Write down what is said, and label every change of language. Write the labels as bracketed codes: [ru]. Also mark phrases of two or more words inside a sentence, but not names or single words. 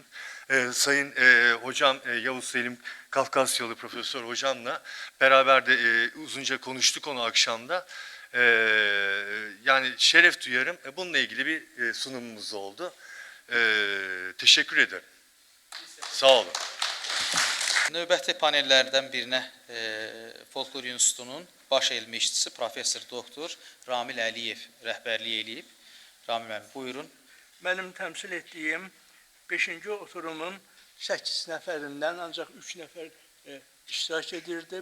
[tr] Sayın hocam Yavuz Selim Kafkasyalı profesör hocamla beraber de uzunca konuştuk onu akşamda. Yani şeref duyarım. Bununla ilgili bir sunumumuz oldu. Teşekkür ederim. Sağ olun. [az] Növbəti panellərdən birinə Folklor İnstitutunun baş elmi işçisi professor doktor Ramil Əliyev rəhbərlik eləyib. Ramil müəllim, buyurun. Mənim təmsil etdiyim 5-ci oturumun 8 nəfərindən ancaq 3 nəfər iştirak edirdi.